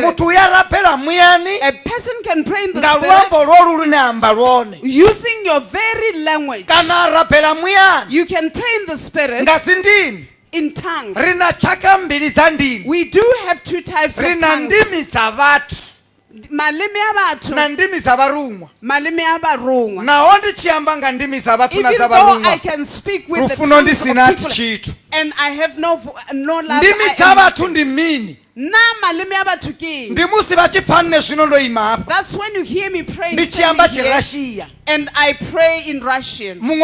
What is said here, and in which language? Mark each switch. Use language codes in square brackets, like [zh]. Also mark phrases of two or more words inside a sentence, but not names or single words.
[en] A person can pray in the spirit using your very language. You can pray in the spirit in tongues. We do have two types of tongues. [tn] Maleme a batho maleme a barungwa. [en] Even though I can speak with the tongues of people and I have no love, that's when you hear me praying and I pray in Russian.